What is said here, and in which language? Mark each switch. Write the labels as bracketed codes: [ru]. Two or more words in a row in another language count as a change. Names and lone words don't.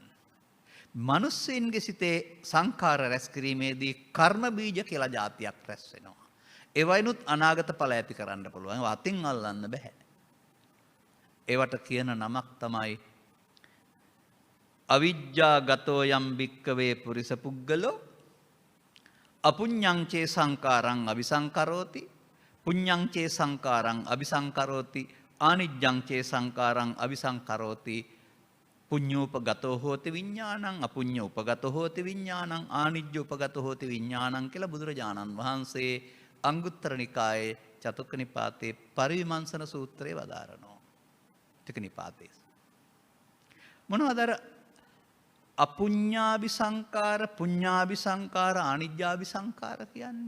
[si] මිනිස්සුන්ගේ සිතේ සංඛාර රැස් කිරීමේදී කර්ම බීජ කියලා જાතියක් රැස් වෙනවා. ඒ වයින්ුත් අනාගත ඵල ඇති කරන්න පුළුවන්. ඒවා අතින් අල්ලන්න බෑ. ඒවට කියන නමක් තමයි [pi] අවිජ්ජාගතෝ යම් භික්කවේ පුරිස පුග්ගලෝ අපුඤ්ඤං චේ සංකාරං අபிසංකරෝති පුඤ්ඤං චේ සංකාරං අபிසංකරෝති ආනිජ්ජං චේ සංකාරං අபிසංකරෝති පුඤ්ඤෝපගතෝ හෝති විඥානං අපුඤ්ඤෝපගතෝ හෝති විඥානං ආනිජ්ජෝපගතෝ හෝති විඥානං [si] කියලා බුදුරජාණන් වහන්සේ අංගුත්තර නිකායේ චතුක්ක නිපාතේ පරිවිමංශන සූත්‍රයේ වදාරනවා. ටික නිපාතේ. මොනවද අර [pi] අපුඤ්ඤාභි සංකාර පුඤ්ඤාභි සංකාර ආනිජ්ජාභි සංකාර [si] කියන්නේ?